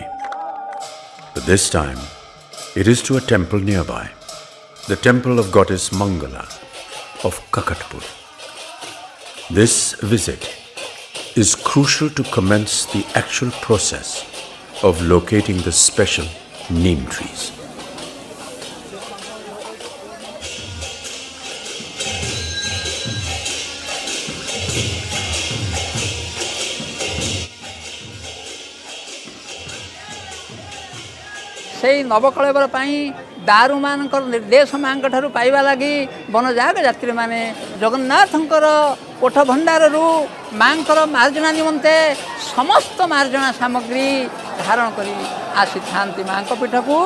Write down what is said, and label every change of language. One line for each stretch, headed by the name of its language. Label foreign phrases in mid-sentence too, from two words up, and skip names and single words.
English: But this time, it is to a temple nearby, the temple of goddess Mangala of Kakatpur. This visit is crucial to commence the actual process of locating the special neem trees.
Odia: ସେଇ ନବକଳେବର ପାଇଁ ଦାରୁମାନଙ୍କର ନିର୍ଦ୍ଦେଶ ମାଙ୍କ ଠାରୁ ପାଇବା ଲାଗି ବନଜାଗ ଯାତ୍ରୀମାନେ ଜଗନ୍ନାଥଙ୍କର କୋଠ ଭଣ୍ଡାରରୁ ମାଙ୍କର ମାର୍ଜନା ନିମନ୍ତେ ସମସ୍ତ ମାର୍ଜନା ସାମଗ୍ରୀ ଧାରଣ କରି ଆସିଥାନ୍ତି ମାଙ୍କ ପୀଠକୁ।